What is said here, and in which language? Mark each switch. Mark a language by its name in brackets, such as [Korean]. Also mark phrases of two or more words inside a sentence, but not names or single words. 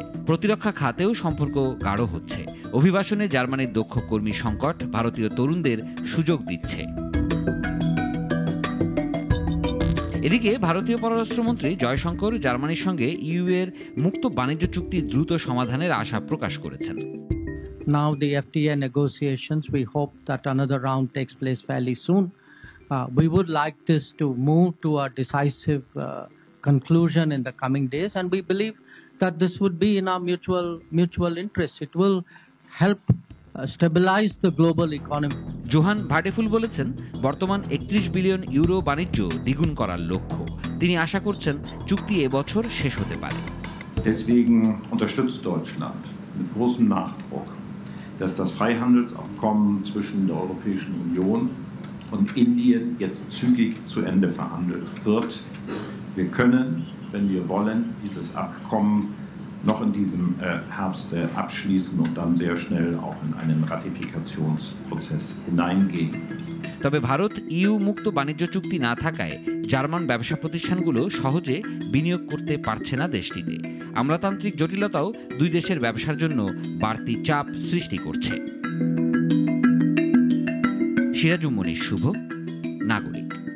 [Bangla] প্রতিরক্ষা খাতেও সম্পর্ক গাঢ় হচ্ছে। অভিবাসনে জার্মানির দক্ষ কর্মী সংকট ভারতীয় তরুণদের সুযোগ দিচ্ছে। এদিকে ভারতীয় পররাষ্ট্রমন্ত্রী জয়শঙ্কর জার্মানির সঙ্গে ইউ এর মুক্ত বাণিজ্য চুক্তি দ্রুত সমাধানের আশা প্রকাশ করেছেন। [English] Now the FTA negotiations, we hope that another round takes place fairly soon. We would like this to move to a decisive conclusion in the coming days, and we believe that this would be in our mutual interest. It will help stabilize the global economy. [Bangla] জোহান ভাডেফুল বলেছেন, বর্তমান ৩১ বিলিয়ন ইউরো বাণিজ্য দ্বিগুণ করার লক্ষ্য। তিনি আশা করছেন চুক্তি এবছর শেষ হতে পারে। [German] Deswegen unterstützt Deutschland mit großem Nachdruck, dass das Freihandelsabkommen zwischen der Europäischen Union und Indien jetzt zügig zu Ende verhandelt wird. Wir können, wenn wir wollen, dieses Abkommen noch in diesem Herbst abschließen und dann sehr schnell auch in einen Ratifikationsprozess hineingehen. [Bangla] তবে ভারত ইউ মুক্ত বাণিজ্য চুক্তি না থাকায় জার্মান ব্যবসা প্রতিষ্ঠানগুলো সহজে বিনিয়োগ করতে পারছে না দেশটিতে। আমলাতান্ত্রিক জটিলতাও দুই দেশের ব্যবসার জন্য বাড়তি চাপ সৃষ্টি করছে। সিরাজুম মনির শুভ, নাগরিক।